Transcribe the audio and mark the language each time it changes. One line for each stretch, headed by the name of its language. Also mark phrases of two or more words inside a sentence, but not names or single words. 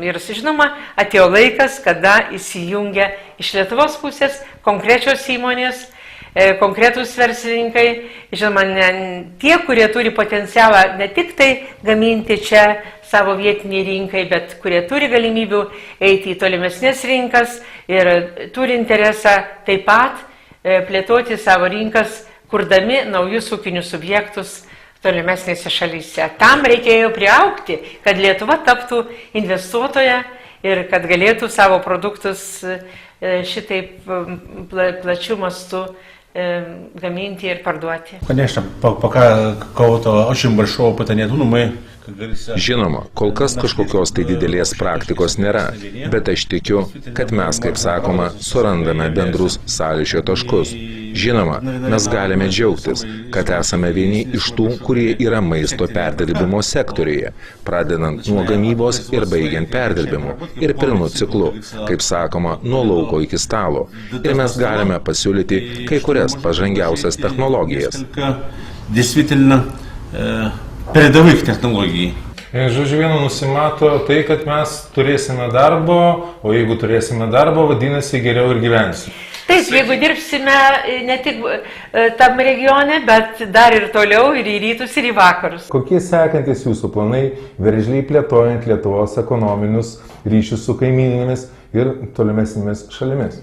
Lithuanian: Ir žinoma, atėjo laikas, kada įsijungia iš Lietuvos pusės konkrečios įmonės, konkretūs verslininkai, žinoma, tie, kurie turi potencialą ne tik tai gaminti čia savo vietiniai rinkai, bet kurie turi galimybių eiti į tolimesnės rinkas ir turi interesą taip pat plėtoti savo rinkas, kurdami naujus ūkinius subjektus tolimesnėse šalyse. Tam reikėjo priaugti, kad Lietuva taptų investuotoja ir kad galėtų savo produktus šitaip plačiu mastu gaminti ir parduoti.
Russian: Конечно, пока какого-то очень большого опыта нет, ну мы, как говорится...
Lithuanian: Žinoma, kol kas kažkokios tai didelės praktikos nėra, bet aš tikiu, kad mes, kaip sakoma, surandame bendrus sąlyčio taškus. Žinoma, mes galime džiaugtis, kad esame vieni iš tų, kurie yra maisto perdirbimo sektoriuje, pradedant nuo gamybos ir baigiant perdirbimu ir pilnu ciklu, kaip sakoma, nuo lauko iki stalo. Ir mes galime pasiūlyti kai kurias pažangiausias technologijas.
Russian: Действительно, передовых технологий.
Lithuanian: Žodžiu, vienu nusimato tai, kad mes turėsime darbo, o jeigu turėsime darbo, vadinasi, geriau ir gyvensime. Taip, jeigu dirbsime ne tik tam regione, bet dar ir toliau, ir į rytus, ir į vakarus. Kokie sekantis jūsų planai veržliai plėtojant Lietuvos ekonominius ryšius su kaimyninėmis ir tolimesnėmis šalimis?